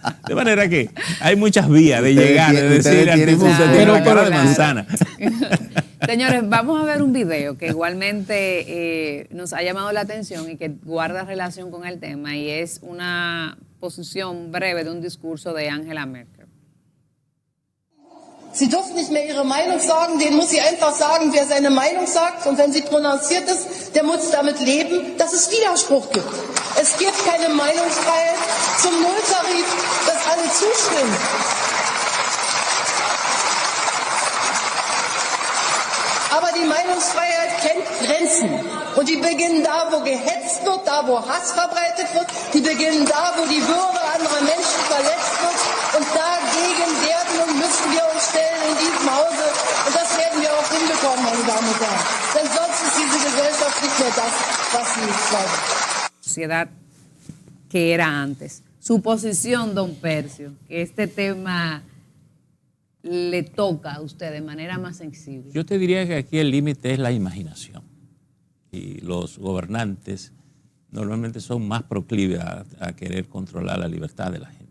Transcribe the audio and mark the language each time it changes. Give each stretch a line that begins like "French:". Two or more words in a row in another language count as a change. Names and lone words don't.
Spanish: De manera que hay muchas vías de llegar, de decir al tipo, usted tiene la cara de manzana. Señores, vamos a ver un video que igualmente nos ha llamado la atención y que guarda relación con el tema, y es una posición breve de un discurso de Angela Merkel.
German: Sie dürfen nicht mehr ihre Meinung sagen, denen muss sie einfach sagen, wer seine Meinung sagt, und wenn sie prononciert ist, der muss damit leben, dass es Widerspruch gibt. Es gibt keine Meinungsfreiheit zum Nulltarif, dass alle zustimmen. Aber die Meinungsfreiheit kennt Grenzen. Und die beginnen da, wo gehetzt wird, da, wo Hass verbreitet wird. Die beginnen da, wo die Würde anderer Menschen verletzt wird. Und dagegen werden und müssen wir uns stellen in diesem Hause. Und das werden wir auch hinbekommen, meine Damen und Herren. Denn sonst ist diese Gesellschaft nicht mehr das, was sie ist, Leute.
Spanish: Sociedad que era antes. Su posición, don Percio, que este tema le toca a usted de manera más sensible. Yo te diría que aquí el límite es la imaginación. Y los gobernantes normalmente son más proclives a querer controlar la libertad de la gente.